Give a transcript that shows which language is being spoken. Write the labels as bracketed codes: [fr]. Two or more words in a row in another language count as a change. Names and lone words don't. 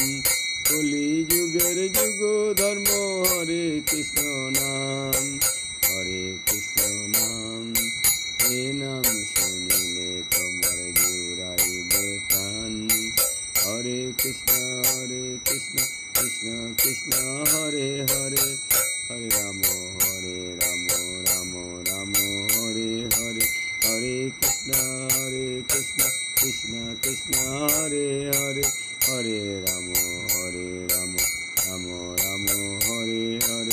[bn] কলি যুগের যুগ ধর্ম হরে কৃষ্ণ নাম, হরে কৃষ্ণ নাম। এ নাম শুনিলে তোমার জুড়াইবে প্রাণ। [sa] হরে কৃষ্ণ কৃষ্ণ কৃষ্ণ হরে হরে, হরে রাম রাম রাম হরে হরে। হরে কৃষ্ণ কৃষ্ণ কৃষ্ণ হরে হরে, হরে রাম রাম রাম হরে হরে।